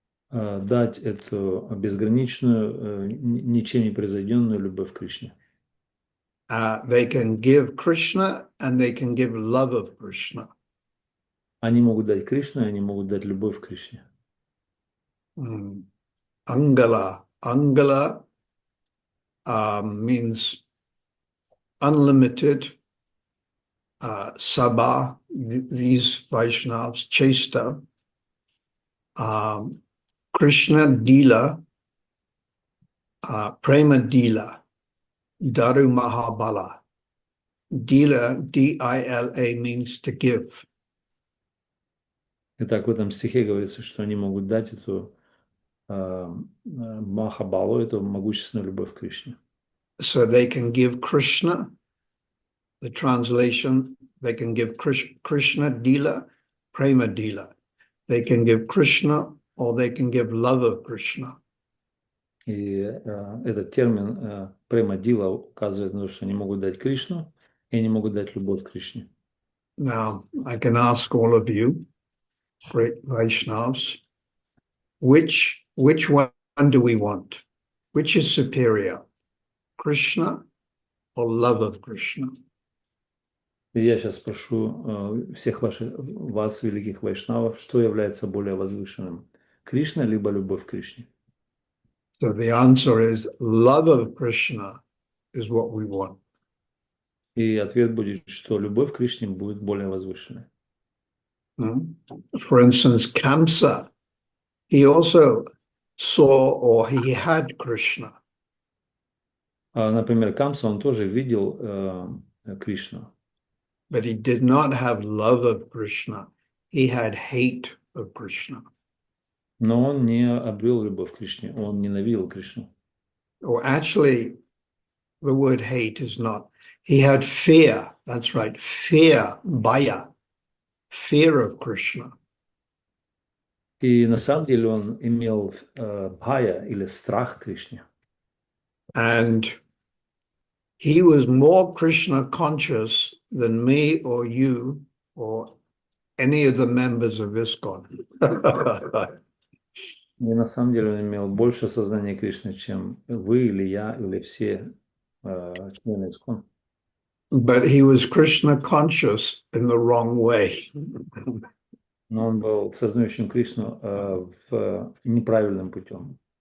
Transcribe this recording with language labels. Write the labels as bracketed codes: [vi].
[ru] Дать эту безграничную, ничем не произведенную любовь к Кришне. [en] They can give Krishna and they can give love of Krishna. [ru] Они могут дать Кришну, они могут дать любовь к Кришне. [sa] Angala. [en] Angala means unlimited. Sabha, these Vaishnavas, Chesta. [sa] Krishna Dila, Prema Dila, Daru Mahabala. [en] Dila, D-I-L-A, means to give. [ru] Итак, в этом стихе говорится, что они могут дать эту Махабалу, эту могущественную любовь к Кришне. [en] So they can give Krishna, the translation, they can give Krishna Dila, Prema Dila. They can give Krishna or they can give love of Krishna. [ru] И этот термин према-дила указывает на то, что они могут дать Кришну, и они могут дать любовь к Кришне. [en] Now, I can ask all of you, great Vaishnavas, which one do we want? Which is superior, Krishna or love of Krishna? [ru] И я сейчас спрошу всех вас, великих вайшнавов, что является более возвышенным? Кришна либо любовь к Кришне? [en] So the answer is love of Krishna is what we want. [ru] И ответ будет, что любовь к Кришне будет более возвышенной. [en] For instance, Kamsa, he also saw or he had Krishna. [ru] Например, Камса, он тоже видел Кришну. [en] But he did not have love of Krishna. He had hate of Krishna. [ru] Но он не обрел любовь к Кришне, он ненавидел Кришну. [en] Or actually, the word hate is not. He had fear. That's right. Fear, bhaya. Fear of Krishna. [ru] И на самом деле он имел бхая или страх к Кришне. [en] And he was more Krishna conscious than me or you or any of the members of ISKCON. [ru] И на самом деле он имел больше сознания Кришны, чем вы или я, или все члены ИСККОН. [en] But he was Krishna conscious in the wrong way. [ru] Но он был сознающим Кришну неправильным путем.